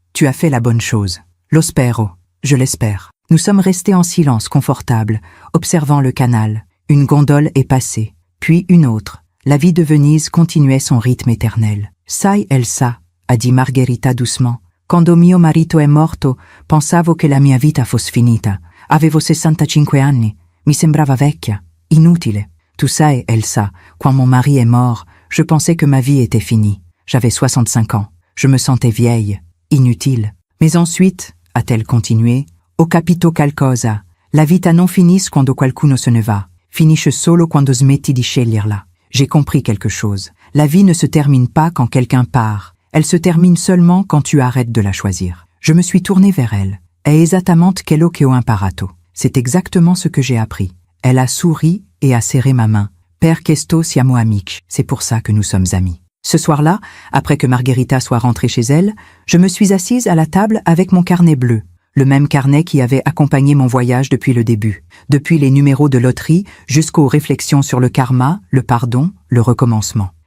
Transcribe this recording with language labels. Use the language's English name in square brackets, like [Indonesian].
[French] Tu as fait la bonne chose. [Italian] Lo spero. [French] Je l'espère. Nous sommes restés en silence confortable, observant le canal. Une gondole est passée, puis une autre. La vie de Venise continuait son rythme éternel. [Italian] Sai Elsa, [French] a dit Margherita doucement. [Italian] Quando mio marito è morto, pensavo che la mia vita fosse finita. Avevo 65 anni. Mi sembrava vecchia. Inutile. [French] Tout ça est Elsa. Quand mon mari est mort, je pensais que ma vie était finie. J'avais 65 ans. Je me sentais vieille. Inutile. Mais ensuite, a-t-elle continué, [Italian] Ho capito qualcosa. La vita non finisce quando qualcuno se ne va. Finisce solo quando smetti di sceglierla. [French] J'ai compris quelque chose. La vie ne se termine pas quand quelqu'un part. Elle se termine seulement quand tu arrêtes de la choisir. Je me suis tournée vers elle. [Italian] È esattamente quello che ho imparato. [French] C'est exactement ce que j'ai appris. Elle a souri et a serré ma main. [Italian] Per questo siamo amici. [French] C'est pour ça que nous sommes amis. Ce soir-là, après que Margherita soit rentrée chez elle, je me suis assise à la table avec mon carnet bleu. Le même carnet qui avait accompagné mon voyage depuis le début, depuis les numéros de loterie jusqu'aux réflexions sur le karma, le pardon, le recommencement.